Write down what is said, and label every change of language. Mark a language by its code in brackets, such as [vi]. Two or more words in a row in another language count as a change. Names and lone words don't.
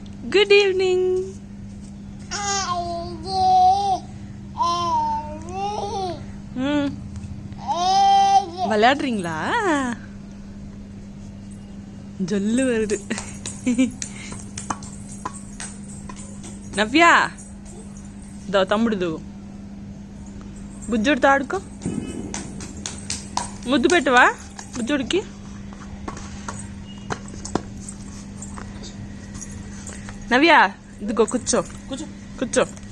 [en] Good evening. [ta] விளையாடுறீங்களா? ஜொல்லு வருது. [te] నవ్యా దో తమ్ముడు బుజ్జుడితో ఆడుకో. ముద్దు పెట్టవా బుజ్జుడికి? నవ్యా ఇదిగో కూర్చో కూర్చో కూర్చో.